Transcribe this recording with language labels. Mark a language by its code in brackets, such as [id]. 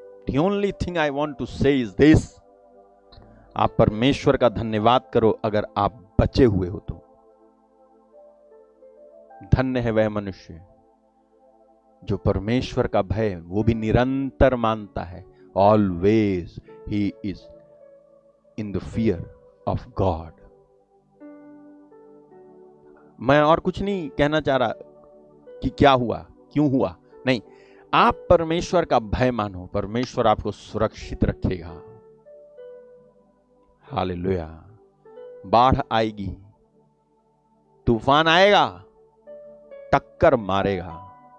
[en] The only thing I want to say is this, [hi] आप परमेश्वर का धन्यवाद करो अगर आप बचे हुए हो तो। धन्य है वह मनुष्य जो परमेश्वर का भय वो भी निरंतर मानता है। [en] Always he is in the fear of God। [hi] मैं और कुछ नहीं कहना चाह रहा कि क्या हुआ, क्यों हुआ, नहीं। आप परमेश्वर का भय मानो, परमेश्वर आपको सुरक्षित रखेगा। हालेलुया। बाढ़ आएगी, तूफान आएगा, टक्कर मारेगा।